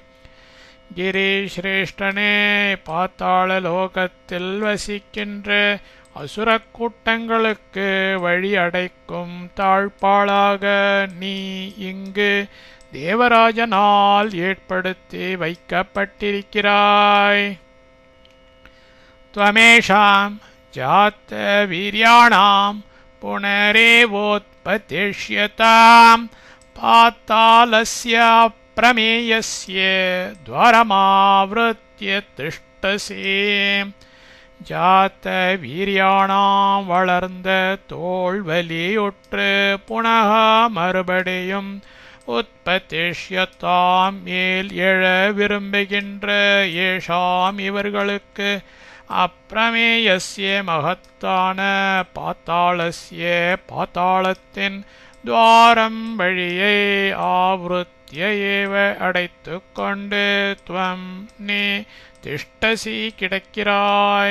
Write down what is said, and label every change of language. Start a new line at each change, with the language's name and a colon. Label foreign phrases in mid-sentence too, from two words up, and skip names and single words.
Tamil: கிரிஸ்ரேஷ்டனே பாத்தாள லோகத்தில் வசிக்கின்ற அசுர கூட்டங்களுக்கு வழி அடைக்கும் தாழ்பாளாக நீ இங்கு தேவராஜனால் ஏற்படுத்தி வைக்கப்பட்டிருக்கிறாய்.
Sanskrit: त्वमेषां जात वीर्याणां पुनरेवोत्पत्तिमाद्यात् उत्पतिष्यताम् पातालस्य प्रमेयस्य द्वारमावृत्य तिष्ठसि जात वीर्याणाम्
Tamil: வளர்ந்த தோள்வலியுற்று
Sanskrit: புனக
Tamil: மறுபடியும் உற்பத்திஷ்யத்தாம் மேல் எழ விரும்புகின்ற ஏஷாம் இவர்களுக்கு அப்பிரமேயஸ்ய மகத்தான பாத்தாளஸ்ய பாத்தாளத்தின் துவாரம் வழியை
Sanskrit: आवृत्य एव
Tamil: அடைத்து கொண்டு துவம் நீ திஷ்டசி கிடக்கிறாய்.